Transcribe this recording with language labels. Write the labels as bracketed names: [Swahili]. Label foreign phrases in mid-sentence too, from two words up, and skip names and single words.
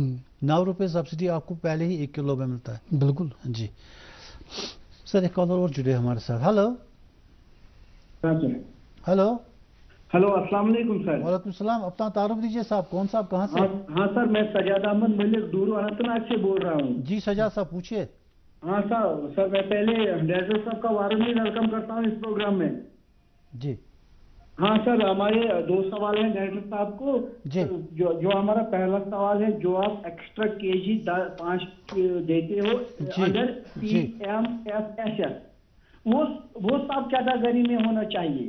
[Urdu] 9 روپے سبسڈی آپ کو پہلے ہی 1 کلو میں ملتا ہے. بالکل جی. سر ایک کالر اور جڑے ہمارے ساتھ. ہلو ہلو ہلو, السلام علیکم سر. وعلیکم السلام. اپنا تعارف دیجیے صاحب, کون صاحب کہاں سے؟ ہاں سر, میں سجاد احمد ملک دورو اننت ناگ سے بول رہا ہوں. جی سجاد صاحب پوچھیے. ہاں سر میں پہلے ڈائریکٹر صاحب کا [English] warmly welcome [Urdu] کرتا ہوں اس پروگرام میں. جی ہاں سر, ہمارے 2 سوال ہیں ڈائریکٹر صاحب کو. جی, جو ہمارا پہلا سوال ہے, جو آپ ایکسٹرا KG 5 دیتے ہو انڈر PMFSS, وہ سب کیٹاگری میں ہونا چاہیے.